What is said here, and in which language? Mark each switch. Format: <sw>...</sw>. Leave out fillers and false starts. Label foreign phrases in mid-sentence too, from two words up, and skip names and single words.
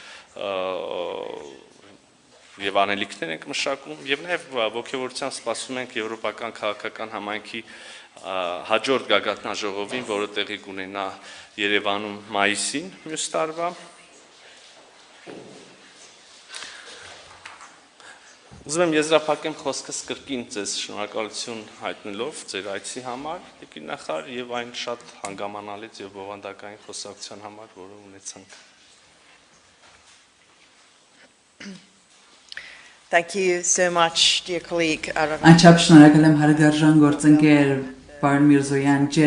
<hy>եւ անելիքներ ենք մշակում եւ նաեւ ողջավորությամբ սպասում ենք եվրոպական քաղաքական համայնքի հաջորդ գագաթնաժողովին, որը տեղի կունենա Երևանում մայիսին մյուս տարվա։ Ուզում եմ եզրափակեմ խոսքս կրկին ձեզ շնորհակալություն հայտնելով ձեր այցի համար, եկին նախար եւ այն շատ հանգամանալից եւ բովանդակային խոսակցության համար, որը ունեցանք։</hy> <en>Thank you so much, dear colleague.</en> <hy>Անչափ շնորհակալ եմ հարգարժան գործընկեր Պարոն Միրզոյան,</hy>